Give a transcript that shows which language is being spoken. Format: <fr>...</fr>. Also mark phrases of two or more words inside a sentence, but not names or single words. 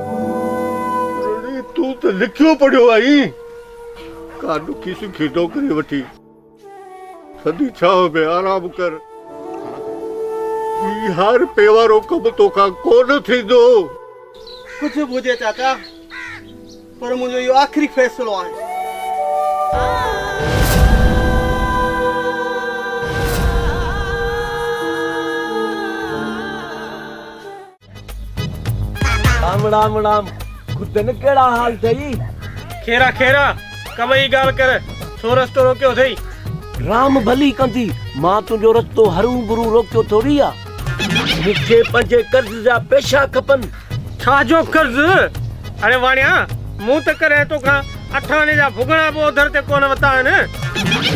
<sd>तूं त लिखियो पढ़ियो आई, का ॾुखी सुखी नौकिरी वठी थधी छांव में आराम कर। हर पेवारो कमु तोखां कोन थींदो। कुझु बि हुजे चाचा, पर मुंहिंजो इहो आख़िरी फ़ैसिलो आहे। राम राम राम, खुदन केड़ा हाल थई? खेरा खेरा कमई गाल कर, छो रस्तो रोकियो थई? राम भली कंदी, मां तुंहिंजो रस्तो हरू गुरू रोकियो थोड़ी आ। मूंखे पंहिंजे कर्ज़ जा पैसा खपन। छा जो कर्ज? अरे वाणिया, मूं त करे तोखां 8 आने जा भुगणा बि उधर ते कोन वता आहिनि।</sd>